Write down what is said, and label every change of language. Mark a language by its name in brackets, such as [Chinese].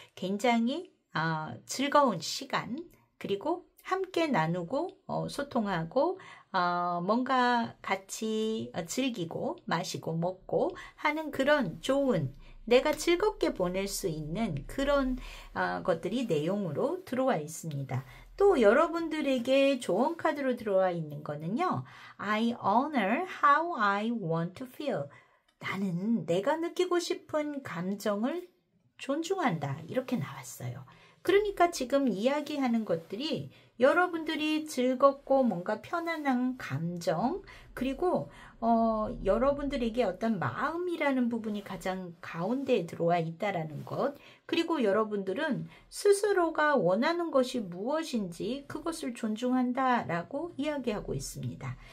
[Korean] 굉장히 즐거운 시간, 그리고 함께 나누고 소통하고 뭔가 같이 즐기고 마시고 먹고 하는 그런 좋은, 내가 즐겁게 보낼 수 있는 그런 것들이 내용으로 들어와 있습니다. 또 여러분들에게 조언 카드로 들어와 있는 거는요. [English] I honor how I want to feel. [Korean] 나는 내가 느끼고 싶은 감정을 존중한다. 이렇게 나왔어요. 그러니까 지금 이야기하는 것들이 여러분들이 즐겁고 뭔가 편안한 감정, 그리고 여러분들에게 어떤 마음이라는 부분이 가장 가운데에 들어와 있다라는 것, 그리고 여러분들은 스스로가 원하는 것이 무엇인지 그것을 존중한다라고 이야기하고 있습니다.